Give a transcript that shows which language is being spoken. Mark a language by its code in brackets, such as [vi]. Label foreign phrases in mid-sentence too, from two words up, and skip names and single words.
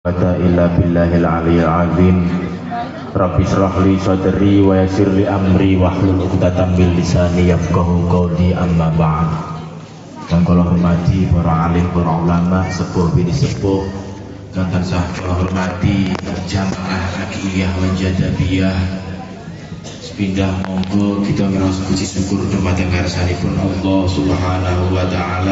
[ar] ولا قوة إلا بالله العلي العظيم. رب اشرح لي صدري ويسر لي أمري واحلل عقدة من لساني يفقهوا قولي، أما بعد. [jv] Kang kula hormati para alim, para ulama, sepuh bini sepuh, kang tansah kula hormati jamaah hakiyah wa jadabiyah. Sepindah monggo kita ngrasa puji syukur dumateng ngarsanipun Allah [ar] سبحانه وتعالى.